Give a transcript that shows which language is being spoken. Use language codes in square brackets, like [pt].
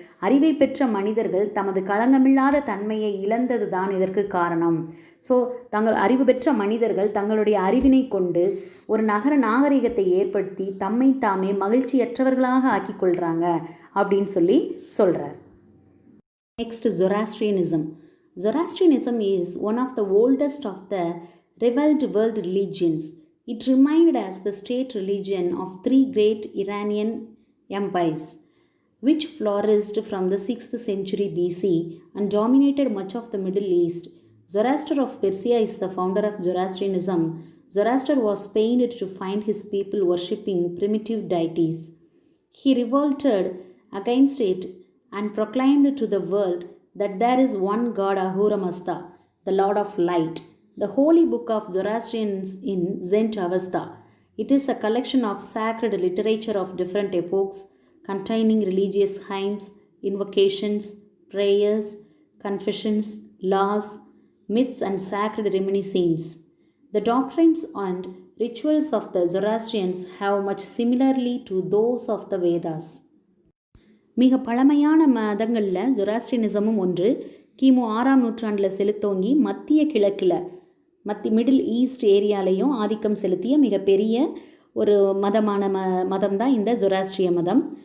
[ta] அறிவை பெற்ற மனிதர்கள் தமது களங்கமில்லாத தன்மையை இழந்தது தான் இதற்கு காரணம். தங்கள் அறிவு பெற்ற மனிதர்கள் தங்களுடைய அறிவினை கொண்டு ஒரு நகர நாகரிகத்தை ஏற்படுத்தி தம்மை தாமே மகிழ்ச்சியற்றவர்களாக ஆக்கிக்கொள்கிறாங்க அப்படின்னு சொல்கிறார். [en] Next Zoroastrianism. Zoroastrianism is one of the oldest of the revealed world religions. It remained as the state religion of 3 great Iranian empires, which flourished from the 6th century BC and dominated much of the Middle East. Zoroaster of Persia is the founder of Zoroastrianism. Zoroaster was pained to find his people worshipping primitive deities. He revolted against it and proclaimed to the world that there is one God, Ahura Mazda, the Lord of Light. The holy book of Zoroastrians in Zend Avesta. It is a collection of sacred literature of different epochs, containing religious hymns, invocations, prayers, confessions, laws, myths, and sacred reminiscences. The doctrines and rituals of the Zoroastrians have much similarly to those of the Vedas. [ta] மிக பழமையான மதங்களில் ஜொராஸ்ட்ரியனிசமும் ஒன்று. கிமு 6ஆம் நூற்றாண்டில் செலுத்தோங்கி மத்திய கிழக்கில் middle east ஏரியாலையும் ஆதிக்கம் செலுத்திய மிகப்பெரிய ஒரு மதம் தான் இந்த ஜொராஸ்ட்ரிய மதம்.